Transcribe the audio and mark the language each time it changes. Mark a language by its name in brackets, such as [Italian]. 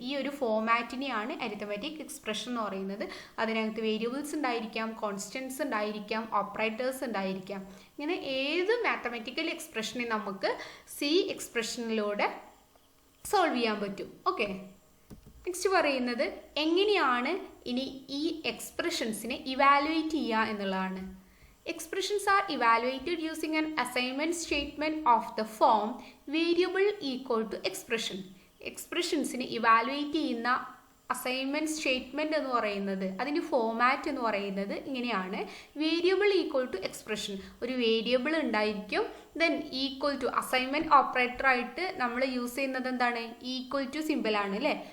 [Malayalam] ഈ ഒരു ഫോമാറ്റിനെയാണ് arithmetic expression എന്ന് പറയുന്നത്. അതിനകത്ത് വേരിയബിൾസ് ഉണ്ടായിരിക്കാം, കോൺസ്റ്റൻസ് ഉണ്ടായിരിക്കാം, ഓപ്പറേറ്റേഴ്സ് ഉണ്ടായിരിക്കാം. ഇങ്ങനെ ഏത് മാത്തമാറ്റിക്കൽ എക്സ്പ്രഷനെ നമുക്ക് സി എക്സ്പ്രഷനിലൂടെ സോൾവ് ചെയ്യാൻ പറ്റും. ഓക്കെ, നെക്സ്റ്റ് പറയുന്നത് എങ്ങനെയാണ് ഇനി ഈ എക്സ്പ്രഷൻസിനെ ഇവാലുവേറ്റ് ചെയ്യുക എന്നുള്ളതാണ്. [English] Expressions are evaluated using an assignment statement of the form variable equal to expression. [Malayalam] Expressionsനെ evaluate ചെയ്യുന്ന അസൈൻമെൻറ്റ് സ്റ്റേറ്റ്മെൻറ്റ് എന്ന് പറയുന്നത്, അതിൻ്റെ ഫോമാറ്റ് എന്ന് പറയുന്നത് ഇങ്ങനെയാണ്. വേരിയബിൾ ഈക്വൽ ടു എക്സ്പ്രഷൻ, ഒരു വേരിയബിൾ ഉണ്ടായിരിക്കും. ദെൻ ഈക്വൽ ടു അസൈൻമെൻറ്റ് ഓപ്പറേറ്ററായിട്ട് നമ്മൾ യൂസ് ചെയ്യുന്നത് എന്താണ്, ഈക്വൽ ടു സിമ്പിളാണ് അല്ലേ.